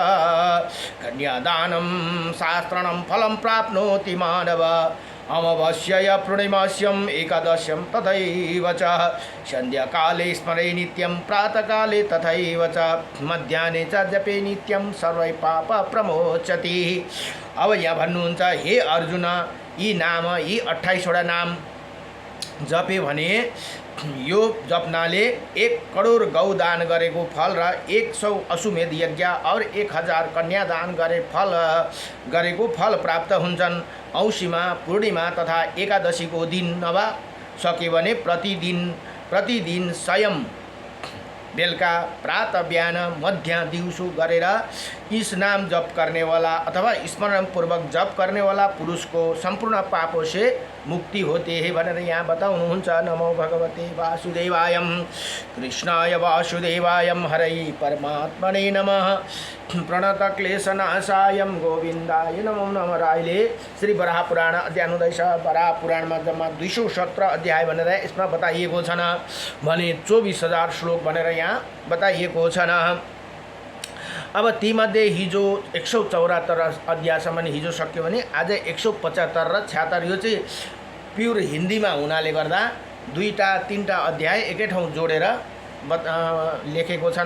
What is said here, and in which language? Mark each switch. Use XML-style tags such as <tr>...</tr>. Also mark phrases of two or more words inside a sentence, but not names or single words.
<sa>कन्यादानं शास्त्रं फलं प्राप्नोति मानव अमावास्यया पूर्णिमास्यम् एकादश्यं तथैव च सन्ध्याकाले स्मरे नित्यं प्रातःकाले तथैव च मध्याह्ने च जपे नित्यं सर्वै पाप प्रमोचति।</sa> <ne>अब यहाँ भन्नुहुन्छ हे अर्जुन यी नाम यी 28 वटा नाम जपे भने यो जप्नाले 1 करोड गौ दान गरेको फल र 100 अश्वमेध यज्ञ और 1000 कन्या दान गरेको फल प्राप्त हुन्छन्। औँसीमा पूर्णिमा तथा एकादशीको दिन नभा सके भने प्रतिदिन स्वयं बेलुका प्रातः बिहान मध्य दिउँसो गरेर</ne> <hi>इस नाम जप करने वाला अथवा स्मरण पूर्वक जप करने वाला पुरुष को संपूर्ण पापों से मुक्ति होते हैं</hi> <ne>भनेर यहाँ बताउनुहुन्छ।</ne> <sa>नमो भगवते वासुदेवायम कृष्णाय वासुदेवायम हरै परमात्मने नमः प्रणत क्लेशनाशायम गोविन्दाय नमो नमः।</sa> <ne>अहिले श्री वराह पुराण अध्याय 9 वराह पुराणमा जम्मा 217 अध्याय भनेर यसमा बताइएको छन् भने 24,000 श्लोक भनेर यहाँ बताइएको छन्। अब तीमध्ये हिजो 174 अध्यायसम्म हिजो सक्यो भने आज 175 र 76 यो चाहिँ प्युर हिन्दीमा हुनाले गर्दा 2-3टा अध्याय एकै ठाउँ जोडेर लेखेको छन्।</ne>